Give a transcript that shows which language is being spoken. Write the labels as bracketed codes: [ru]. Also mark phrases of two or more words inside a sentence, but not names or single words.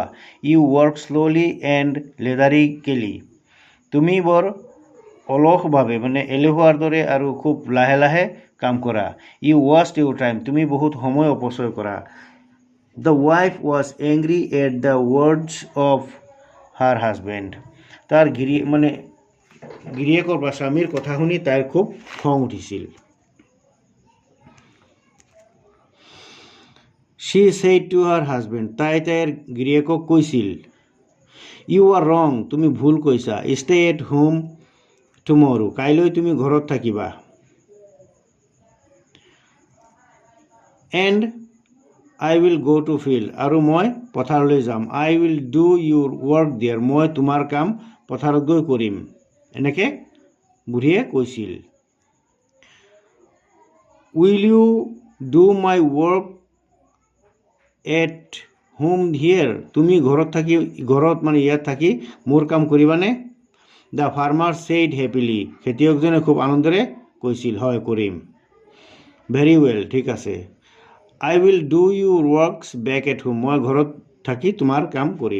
[en] you work slowly and lethargically, [as] তুমি বৰ অলসভাৱে এলেহুৱাৰ দৰে আৰু খুব লাহে লাহে কাম কৰা। [en] you waste your time, [as] তুমি বহুত সময় অপচয় কৰা। [en] the wife was angry at the words of her husband, [as] তাৰ গিৰিয়েকৰ বা স্বামীৰ কথা শুনি তাইৰ খুব খং উঠিছিল। [en] She said to her husband, [as] তাই তাইৰ গিৰিয়েকক কৈছিল, [en] you are wrong, [as] তুমি ভুল কৈছা। [en] stay at home tomorrow, [as] কাইলৈ তুমি ঘৰত থাকিবা। [en] and I will go to field, [as] আৰু মই পথাৰলৈ যাম। [en] I will do your work there, [as] মই তোমাৰ কাম পথাৰত গৈ কৰিম। এনেকৈ বুঢ়ীয়ে কৈছিল। [en] will you do my work at home here, [as] তুমি ঘৰত ইয়াত থাকি মোৰ কাম কৰিবানে? [en] the farmer said happily, [as] খেতিয়কজনে খুব আনন্দেৰে কৈছিল, হয় কৰিম। [en] very well, [as] ঠিক আছে। [en] I will do your works back at home, [as] মই ঘৰত থাকি তোমাৰ কাম কৰিম।